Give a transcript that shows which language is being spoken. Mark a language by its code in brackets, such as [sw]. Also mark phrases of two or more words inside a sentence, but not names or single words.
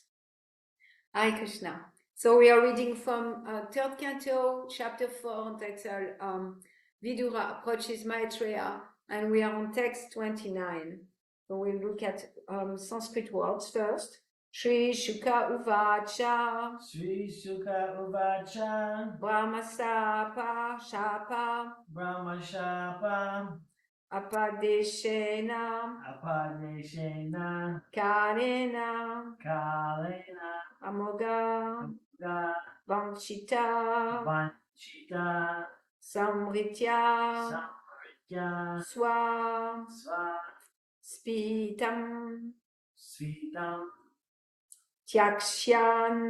[sa] Hare Krishna. [en] So we are reading from third canto, chapter 4, entitled Vidura Approaches Maitreya, and we are on text 29. So we'll look at Sanskrit words first. [sa] Shri Shuka Uvacha. Sri Sukha Uvacha. Brahmasapa Shapa. Brahmashapa. Apadeshena. Apadeshena. Karena. Kalena. Amoga. Ga. Vanchita. Vanchita. Samritya. Samritya. Swa. Sva. Spitam. Svitam. Tyakshan.